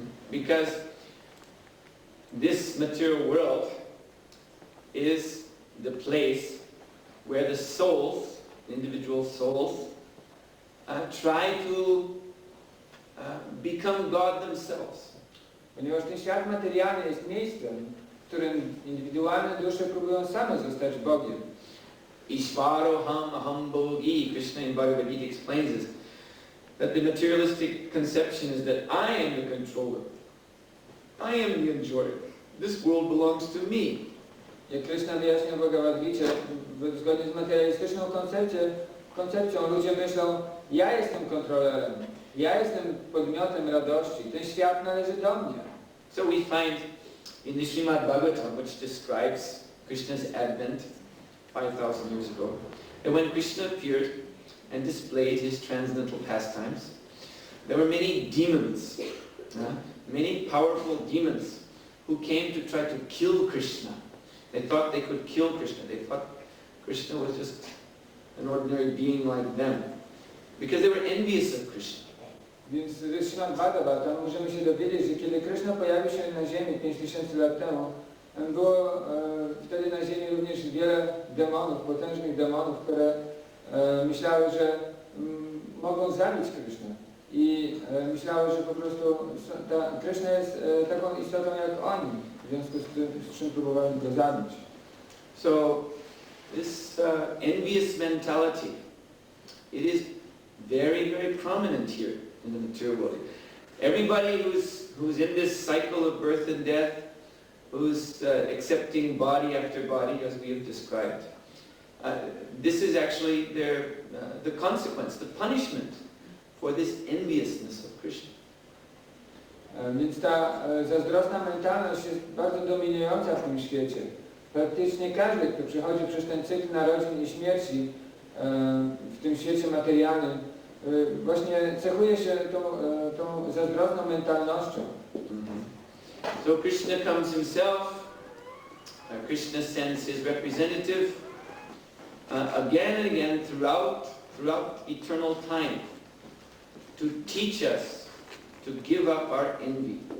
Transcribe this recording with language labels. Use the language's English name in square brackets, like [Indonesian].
[English] Because this material world is the place where the souls, individual souls, try to become God themselves. [Polish] Ponieważ ten świat materialny jest miejscem, w którym indywidualne dusze próbują same zostać Bogiem. [Sanskrit] Ishvaroham aham bhogi, [English] Krishna in Bhagavad Gita explains this, that the materialistic conception is that I am the controller. I am the enjoyer. This world belongs to me. [Polish] Jak Krishna wyjaśnia w Bhagavad Gicie, zgodnie z materialistyczną koncepcją ludzie myślą, ja jestem kontrolerem, ja jestem podmiotem radości, ten świat należy do mnie. [English] So we find in the Srimad Bhagavatam, which describes Krishna's advent 5,000 years ago, that when Krishna appeared and displayed his transcendental pastimes, there were many demons, many powerful demons who came to try to kill Krishna. They thought they could kill Krishna. They thought Krishna was just an ordinary being like them, because they were envious of Krishna. [Polish] Więc z Srimad Bhagavatam możemy się dowiedzieć, że kiedy Krishna pojawił się na ziemi 5000 lat temu, było wtedy na ziemi również wiele demonów, potężnych demonów, które myślały, że mogą zabić Krishnę. I myślały, że po prostu Krishna jest taką istotą jak oni, w związku z czym próbowali go zabić. [English] So this envious mentality, it is very prominent here in the material world. Everybody who's in this cycle of birth and death, who's accepting body after body, as we have described, this is actually the consequence, the punishment for this enviousness of Krishna. [Polish] Więc ta zazdrosna mentalność jest bardzo dominująca w tym świecie. Praktycznie każdy, kto przechodzi przez ten cykl narodzin i śmierci w tym świecie materialnym, właśnie cechuje się tą zazdrosną mentalnością. [English] So Krishna comes himself, Krishna sends his representative again and again throughout eternal time to teach us to give up our envy.